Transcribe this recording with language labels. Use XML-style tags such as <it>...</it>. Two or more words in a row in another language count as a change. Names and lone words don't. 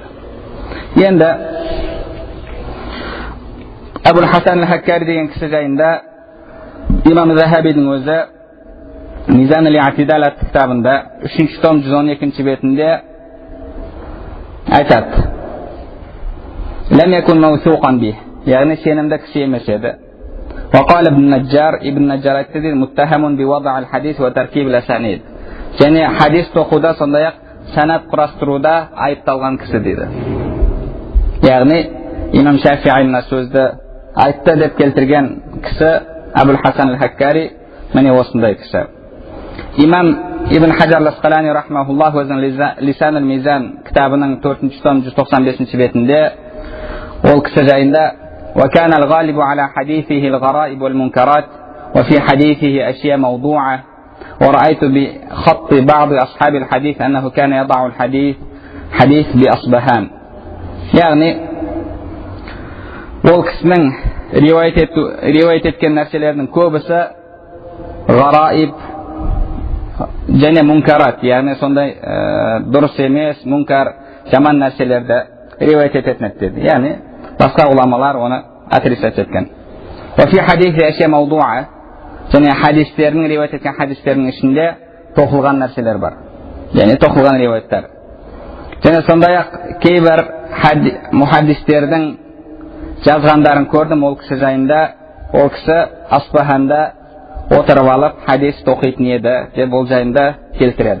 <kk>Енді Абул Хасан ал-Хаккари деген кісі жайында имам Захабидің өзі Мизан ал-Иътидал атты кітабында 3-ші том 112-ші бетінде айтады:</kk> <ar>"لم يكن موثوقا به",</ar> <kk>яғни сенімді кісі емес еді.</kk> <ar>وقال ابن النجار</ar> <kk>айтты:</kk> <ar>"متهم بوضع الحديث وتركيب الأسانيد",</ar> <kk>және хадис тоқуда, сондай-ақ санат құрастыруда айыпталған кісі дейді. Яғни имам Шафиғи мына сөзді айтты деп келтірген кісі Абул Хасан ал-Хаккари міне осындай кісі. Имам Ибн Хаджар ал-Асқалани рахмахуллах өзінің Лисан ал-Мизан кітабының 4-ші том 195-ші бетінде ол кісі жайында:</kk> <ar>"وكان الغالب على حديثه الغرائب والمنكرات وفي حديثه أشياء موضوعة ورأيت بخط بعض أصحاب الحديث أنه كان يضع الحديث بأصبهان".</ar> <kk>яғни ол кісінің риуаят еткен нәрселердің көбісі ғараиб және мункарат, яғни сондай дұрыс емес, мункар, жаман нәрселерді риуаят ететін деді. Яғни басқа ғұламалар оны отрицать еткен.</kk> <ar>وفي حديث أشياء موضوعة,</ar> <kk>және хадистердің, риуаят еткен хадистердің ішінде тоқылған нәрселер бар, яғни тоқылған риуаяттар. Және сондай-ақ кейбір мұхаддистердің жазғандарын көрдім ол кісі жайында. Ол кісі Асбаханда отырып алып хадис тоқитын еді деп ол жайында келтіреді.</kk>